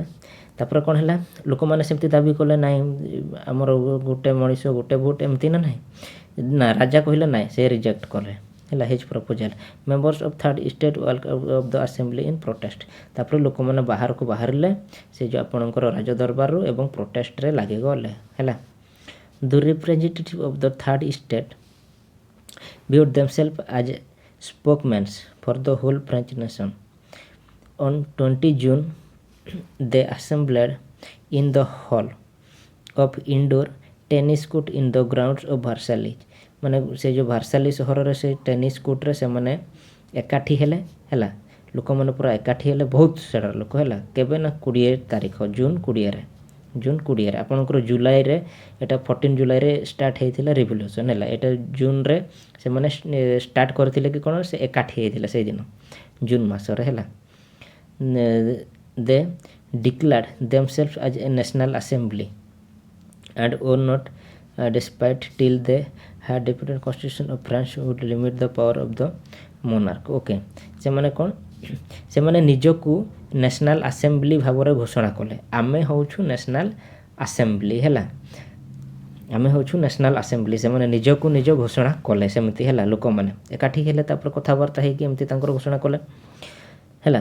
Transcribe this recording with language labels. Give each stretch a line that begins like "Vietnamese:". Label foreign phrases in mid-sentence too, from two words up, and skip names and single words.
Odia: ତାପରେ କ'ଣ ହେଲା, ଲୋକମାନେ ସେମିତି ଦାବି କଲେ ନାଇଁ ଆମର ଗୋଟେ ମଣିଷ ଗୋଟେ ଭୋଟ୍, ଏମିତି ନା ନାହିଁ ନା, ରାଜା କହିଲେ ନାଇଁ, ସେ ରିଜେକ୍ଟ କଲେ ହେଲା
English: his proposal. Members of Third State walk of the Assembly in protest.
Odia: ତାପରେ ଲୋକମାନେ ବାହାରକୁ ବାହାରିଲେ ସେ ଯେଉଁ ଆପଣଙ୍କର ରାଜଦରବାରରୁ ଏବଂ ପ୍ରୋଟେଷ୍ଟରେ ଲାଗିଗଲେ ହେଲା।
English: The representative of the Third State viewed themselves as spokesmen for the whole French nation। On 20 June they assembled in the hall of indoor tennis court in the grounds of Versailles।
Odia: ମାନେ ସେ ଯେଉଁ ଭାର୍ସାଲି ସହରରେ ସେ
English: tennis courtରେ
Odia: ସେମାନେ ଏକାଠି ହେଲେ ହେଲା। ଲୋକମାନେ ପୁରା ଏକାଠି ହେଲେ, ବହୁତ ସାରା ଲୋକ ହେଲା। କେବେ ନା 20 ତାରିଖ ଜୁନ୍ 20ରେ ଆପଣଙ୍କର ଜୁଲାଇରେ ଏଇଟା 14 ଜୁଲାଇରେ ଷ୍ଟାର୍ଟ ହେଇଥିଲା ରିଭଲ୍ୟୁସନ୍ ହେଲା। ଏଇଟା ଜୁନ୍ରେ ସେମାନେ ଷ୍ଟାର୍ଟ କରିଥିଲେ କି କ'ଣ, ସେ ଏକାଠି ହେଇଥିଲେ ସେଇଦିନ ଜୁନ୍ ମାସରେ ହେଲା।
English: they declared themselves as a national assembly and were not despite till they had deputed constitution of France would limit the power of the monarch।
Odia: ଓକେ, ସେମାନେ କ'ଣ, ସେମାନେ ନିଜକୁ
English: national assembly
Odia: ଭାବରେ ଘୋଷଣା କଲେ। ଆମେ ହେଉଛୁ
English: national assembly
Odia: ହେଲା, ଆମେ ହେଉଛୁ
English: national assembly.
Odia: ସେମାନେ ନିଜକୁ ନିଜ ଘୋଷଣା କଲେ ସେମିତି ହେଲା। ଲୋକମାନେ ଏକାଠି ହେଲେ, ତାପରେ କଥାବାର୍ତ୍ତା ହେଇକି ଏମିତି ତାଙ୍କର ଘୋଷଣା କଲେ ହେଲା।